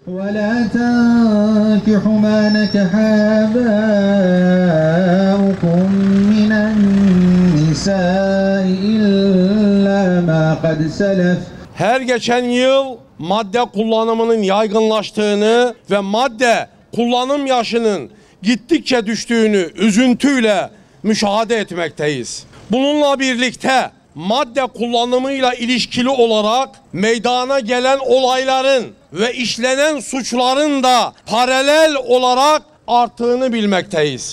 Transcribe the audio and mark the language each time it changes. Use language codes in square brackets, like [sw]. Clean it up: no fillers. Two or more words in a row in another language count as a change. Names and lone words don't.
[ar] وَلَا تَنْكِحُ مَا نَكَحَ آبَاؤُكُمْ مِنَ النِّسَاءِ إِلَّا مَا قَدْ سَلَفَ. [tr] Her geçen yıl madde kullanımının yaygınlaştığını ve madde kullanım yaşının gittikçe düştüğünü üzüntüyle müşahede etmekteyiz. Bununla birlikte madde kullanımıyla ilişkili olarak meydana gelen olayların ve işlenen suçların da paralel olarak arttığını bilmekteyiz.